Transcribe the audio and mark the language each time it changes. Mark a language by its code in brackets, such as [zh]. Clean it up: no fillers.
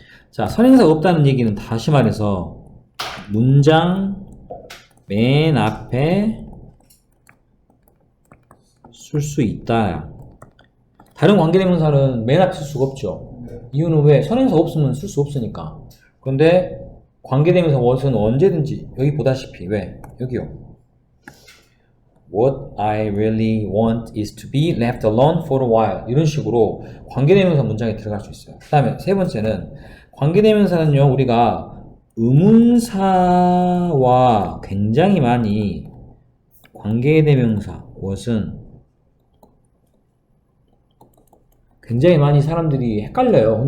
[ko] 자, 선행사가 없다는 얘기는 다시 말해서 문장 맨 앞에 쓸 수 있다. 다른 관계대명사는 맨 앞에 쓸 수가 없죠. 이유는 왜? 선행사 없으면 쓸 수 없으니까. 그런데 관계대명사 what은 언제든지 여기 보다시피 왜? 여기요. [en] What I really want is to be left alone for a while. [ko] 이런 식으로 관계대명사 문장에 들어갈 수 있어요. 그 다음에 세 번째는 관계대명사는요 우리가 의문사와 굉장히 많이 관계대명사 what은 굉장히 많이 사람들이 헷갈려요.